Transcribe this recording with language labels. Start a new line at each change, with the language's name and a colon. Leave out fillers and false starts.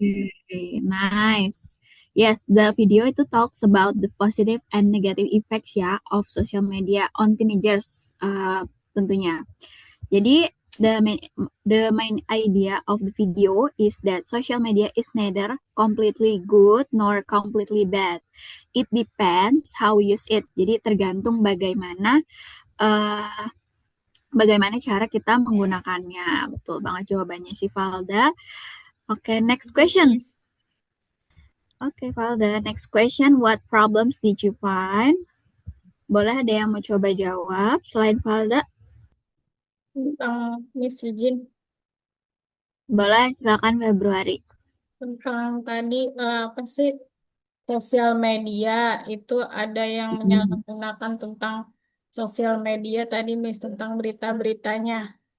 English: Okay, nice. Yes, the video itu talks about the positive and negative effects ya of social media on teenagers tentunya. Jadi the main idea of the video is that social media is neither completely good nor completely bad. It depends how we use it.
Indonesian: Jadi tergantung bagaimana cara kita menggunakannya. Betul banget jawabannya si Valda. Oke,
English: next question. Oke, Valda, next question. What problems did you find?
Indonesian: Boleh ada yang mau coba jawab selain Valda? Tentang Miss izin. Boleh, silakan Februari. Tentang tadi apa sih sosial media itu ada yang menyalahgunakan tentang sosial media tadi Miss tentang berita-beritanya.